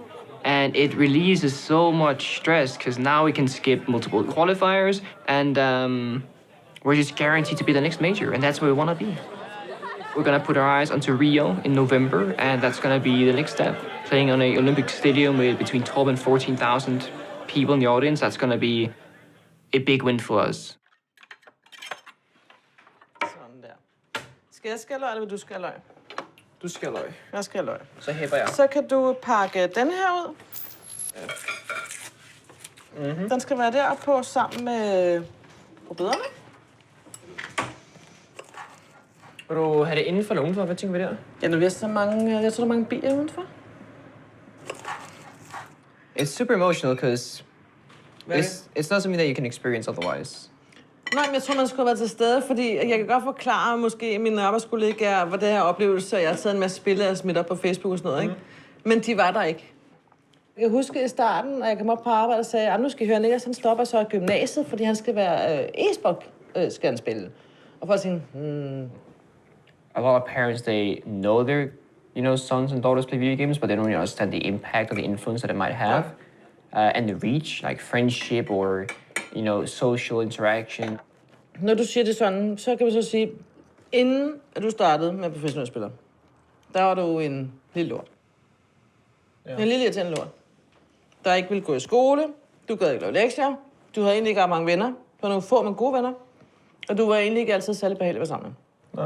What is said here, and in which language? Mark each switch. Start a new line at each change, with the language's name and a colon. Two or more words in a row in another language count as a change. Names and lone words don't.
English: And it releases so much stress because now we can skip multiple qualifiers and we're just guaranteed to be the next major. And that's where we want to be. We're going to put our eyes onto Rio in November, and that's going to be the next step. Playing on an Olympic stadium with between 12 and 14,000 people in the audience, that's going to be a big win for us.
Danish: Sådan der. Skal jeg skære løg, eller vil du skære løg? Du skal løg. Jeg skal løg. Så hæpper jeg. Så kan du pakke den her ud. Mm-hmm. Den skal være deroppe på sammen med rødbederne. Vil du have det indenfor eller udenfor? Hvad tænker vi der? Ja, nu er så mange, jeg tror, der er mange bier udenfor.
English: It's super emotional because it's not something that you can experience otherwise.
Danish: Nej, men jeg tror, man skulle have været til stede, fordi jeg kan godt forklare måske mine arbejdskollegaer, hvad det her oplevelse, og jeg har taget en masse spil og smidt op på Facebook og sådan noget, ikke? Men de var der ikke. Jeg kan huske i starten, når jeg kom op på arbejde og sagde, at nu skal I høre, Niklas, han stopper så i gymnasiet, fordi han skal være e-sport, skal han spille. Og folk tænkte,
English: A lot of parents, they know their, sons and daughters play video games, but they don't really understand the impact or the influence that it might have, and the reach, like friendship or, social interaction.
Danish: Når du siger det sådan, så kan vi så sige, inden at du startede med professionelle spillere, der var du en lille lort. Ja. En lille irriterende lort. Der ikke ville gå i skole, du gad ikke lave lektier, du havde egentlig ikke ret mange venner, du var nogle få, men gode venner, og du var egentlig ikke altid særlig behagelig at være sammen med.